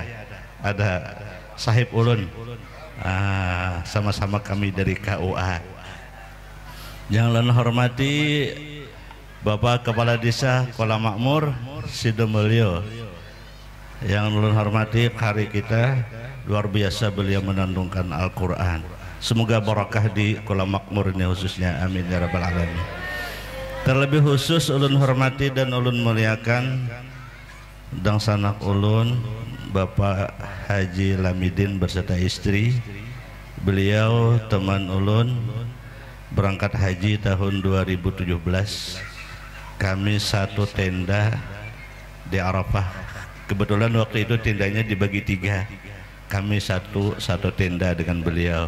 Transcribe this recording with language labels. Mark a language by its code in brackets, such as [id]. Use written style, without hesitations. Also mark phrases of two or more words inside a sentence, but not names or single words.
[bjn] Ada. Sahib ulun. Sama-sama kami dari KUA. Yang ulun hormati Bapak Kepala Desa Kuala Makmur Sidomulyo. Yang ulun hormati, hari kita luar biasa beliau menandungkan Al-Quran. Semoga barakah di Kolam Makmur ini khususnya, [ar] amin ya rabbal alamin. [bjn] Terlebih khusus ulun hormati dan ulun muliakan dang sanak ulun Bapak Haji Lamidin beserta istri. Beliau teman ulun berangkat haji tahun 2017. Kami satu tenda di Arafah. Kebetulan waktu itu tendanya dibagi 3. Kami satu tenda dengan beliau.